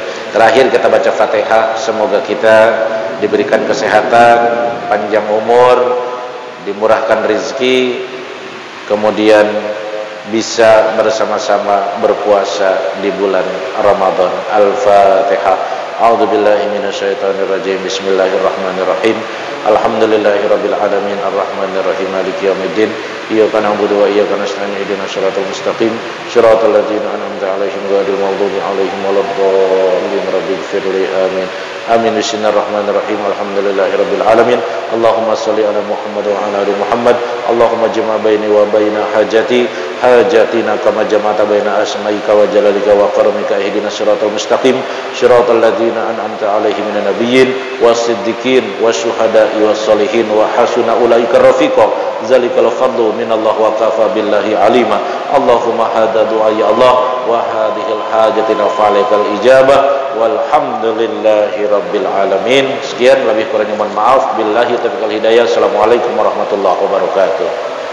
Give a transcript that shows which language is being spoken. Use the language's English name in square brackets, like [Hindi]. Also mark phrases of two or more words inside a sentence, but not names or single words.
[Indonesian] Terakhir kita baca Fatihah. Semoga kita diberikan kesehatan, panjang umur, dimurahkan rezeki, kemudian bisa bersama-sama berpuasa di bulan Ramadan. Al-Fatihah. [Arabic] أعوذ بالله من الشيطان الرجيم. بسم الله الرحمن الرحيم. الحمد لله رب العالمين الرحمن الرحيم مالك يوم الدين. إياك نعبد وإياك نستعين اهدنا الصراط المستقيم صراط الذين أنعمت عليهم غير المغضوب عليهم ولا الضالين. رب اغفر لي آمين. آمين. بسم الله الرحمن الرحيم. الحمد لله رب العالمين. اللهم صل على محمد وعلى آل محمد. اللهم اجمع بيني وبين حاجتنا كما جمعت بين أسمائك وجلالك وكرامك. اهدنا الصراط المستقيم صراط الذين أنعمت عليهم من النبيين والصديقين والشهداء والصالحين وحسن أولئك رفيقا. ذلك الفضل من الله وكفى بالله عليما. اللهم هذا الدعاء يا الله وهذه حاجتنا فعليك الإجابة والحمد لله رب العالمين. [Indonesian] Sekian, lebih kurangnya mohon maaf. [Arabic] بالله التوفيق والهداية. السلام عليكم ورحمة الله وبركاته.